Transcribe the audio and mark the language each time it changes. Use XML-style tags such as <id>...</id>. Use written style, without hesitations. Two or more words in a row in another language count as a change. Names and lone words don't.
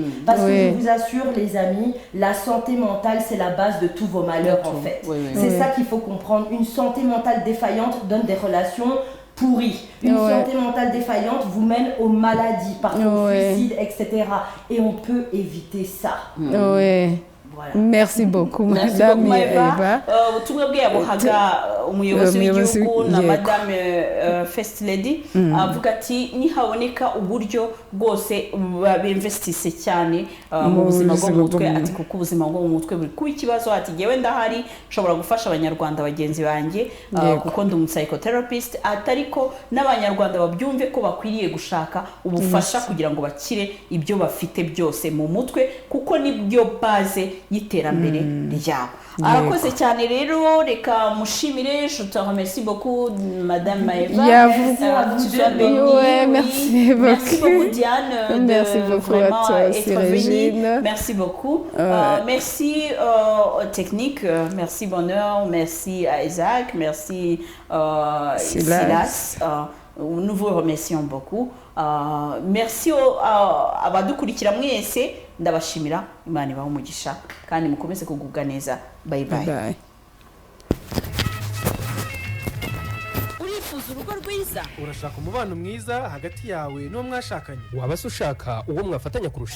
<fr>Parce que je vous assure les amis, la santé mentale c'est la base de tous vos malheurs en fait. C'est ça qu'il faut comprendre. Une santé mentale défaillante donne des relations pourri. Une santé mentale défaillante vous mène aux maladies, parfois au suicide, etc. Et on peut éviter ça. Voilà. Merci beaucoup, Madame Eva.</fr> <rw>Ubutumwa bwe yabuhaga umuyobozi w'igihugu na Madame</rw> <en>First Lady</en> <rw>avuga ati nihaboneka uburyo bwose binvestise cyane mu buzima bwo mu mutwe, ati kuko ubuzima bwo mu mutwe buri kuba ikibazo, ati ngewe ndahari nshobora gufasha abanyarwanda bagenzi banjye kuko ndi psychotherapist, atariko n'abanyarwanda babyumve ko bakwiriye gushaka ubufasha kugira ngo bakire ibyo bafite byose mu mutwe, kuko nibyo base y'iterambere ryabo. Arakoze cyane rero, reka mushimire.</rw> <fr>Je te remercie beaucoup Madame Maeva. Merci beaucoup Diane. Merci beaucoup à toi aussi Régine. Merci beaucoup. Merci aux techniques, merci Bonheur, merci à Isaac, merci Silas. Nous vous remercions beaucoup.</fr> <rw>Merci abadukurikira mwese, ndabashimira. Imana ibahe umugisha kandi mukomeze kugubwa neza.</rw> <en>Bye bye.</en> <rw>Urifuza urugo rwiza? Urashaka umubano mwiza hagati yawe n'uwo mwashakanye? Waba se ushaka uwo mwafatanya kurusha?</rw>